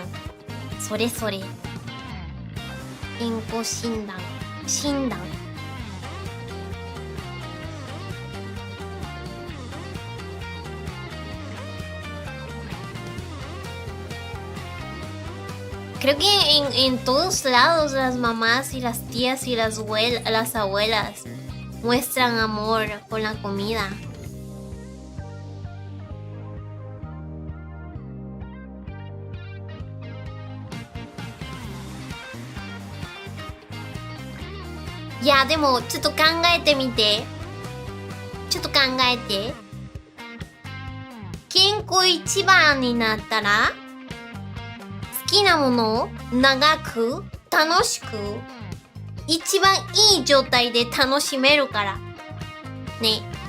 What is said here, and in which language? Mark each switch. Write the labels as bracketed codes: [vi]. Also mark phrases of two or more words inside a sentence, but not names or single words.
[ja] それそれ。健康診断。 [es] 診断。Creo que en todos lados las mamás y las tías y las abuelas muestran amor con la comida. Ya, [ja] でもちょっと考えてみて。ちょっと考えて。健康一番になったら好きなものを長く楽しく一番いい状態で楽しめるからね。